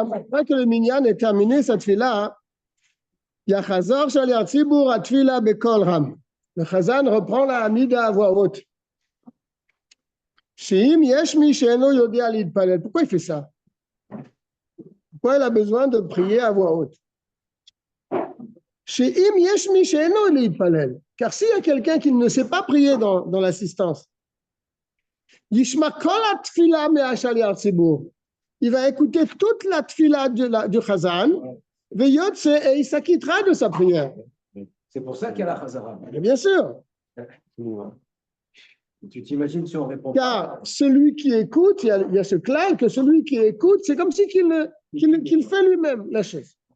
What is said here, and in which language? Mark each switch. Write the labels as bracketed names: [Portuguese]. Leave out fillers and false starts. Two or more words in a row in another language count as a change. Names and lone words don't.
[French] אחרי que le minyan ait terminé sa tefila, [Hebrew] יחזור שליח ציבור התפילה בקול רם. [French] Le Chazan reprend la Hamida à voix haute. [Hebrew] שאם יש מי שאינו יודע להתפלל, [French] pourquoi il fait ça? Pourquoi il a besoin de prier à voix haute? [Hebrew] שאם יש מי שאינו להתפלל, [French] car s'il y a quelqu'un qui ne sait pas prier dans l'assistance, [Hebrew] ישמע כל התפילה מהשליח ציבור, [French] il va écouter toute la tefila du Chazan, ויוצא, et il s'acquittera de sa prière. C'est pour ça qu'il y a la Chazara. Bien sûr. Tu t'imagines si on répond Car celui qui écoute, il y a ce clair que celui qui écoute, c'est comme si qu'il fait lui-même la chose.